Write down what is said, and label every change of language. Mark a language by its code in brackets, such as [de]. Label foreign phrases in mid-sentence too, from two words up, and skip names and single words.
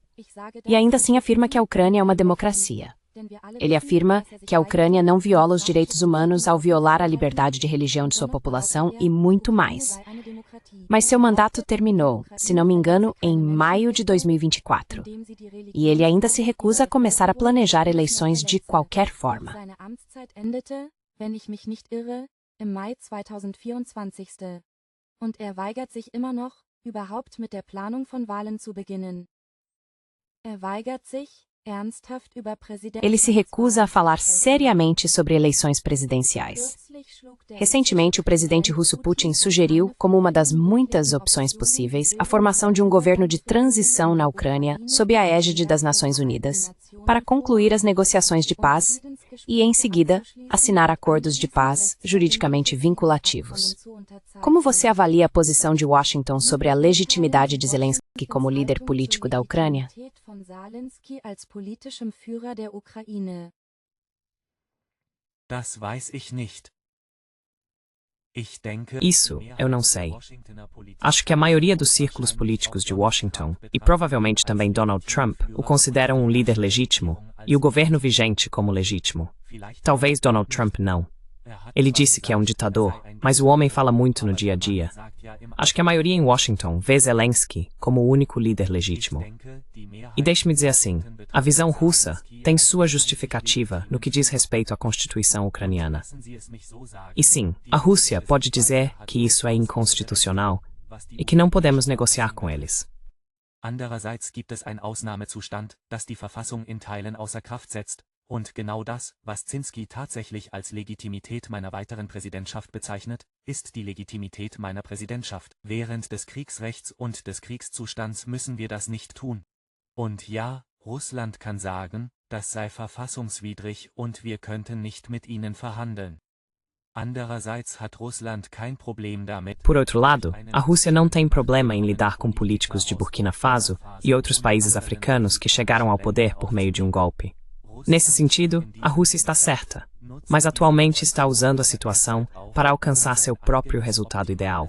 [pt] E ainda assim afirma que a Ucrânia é uma democracia. Ele afirma que a Ucrânia não viola os direitos humanos ao violar a liberdade de religião de sua população e muito mais. Mas seu mandato terminou, se não me engano, em maio de 2024. E ele ainda se recusa a começar a planejar eleições de qualquer forma. [de] wenn ich mich nicht irre, im Mai 2024. Und weigert sich immer noch, überhaupt mit der Planung von Wahlen zu beginnen. Weigert sich, ernsthaft über [pt] Ele se recusa a falar seriamente sobre eleições presidenciais. Recentemente, o presidente russo Putin sugeriu, como uma das muitas opções possíveis, a formação de um governo de transição na Ucrânia, sob a égide das Nações Unidas, para concluir as negociações de paz e, em seguida, assinar acordos de paz juridicamente vinculativos. Como você avalia a posição de Washington sobre a legitimidade de Zelensky como líder político da Ucrânia? [de] Das weiß ich nicht. [pt] Isso eu não sei. Acho que a maioria dos círculos políticos de Washington, e provavelmente também Donald Trump, o consideram um líder legítimo, e o governo vigente como legítimo. Talvez Donald Trump não. Ele disse que é um ditador, mas o homem fala muito no dia a dia. Acho que a maioria em Washington vê Zelensky como o único líder legítimo. E deixe-me dizer assim, a visão russa tem sua justificativa no que diz respeito à Constituição ucraniana. E sim, a Rússia pode dizer que isso é inconstitucional e que não podemos negociar com eles. [de] Andererseits gibt es ein Ausnahmezustand, das die Verfassung in Teilen außer Kraft setzt. Und genau das, was Zelensky tatsächlich als Legitimität meiner weiteren Präsidentschaft bezeichnet, ist die Legitimität meiner Präsidentschaft. Während des Kriegsrechts und des Kriegszustands müssen wir das nicht tun. Und ja, Russland kann sagen, das sei verfassungswidrig und wir könnten nicht mit ihnen verhandeln. Andererseits hat Russland kein Problem damit. [pt] Por outro lado, a Rússia não tem problema em lidar com políticos de Burkina Faso e outros países africanos que chegaram ao poder por meio de um golpe. Nesse sentido, a Rússia está certa, mas atualmente está usando a situação para alcançar seu próprio resultado ideal.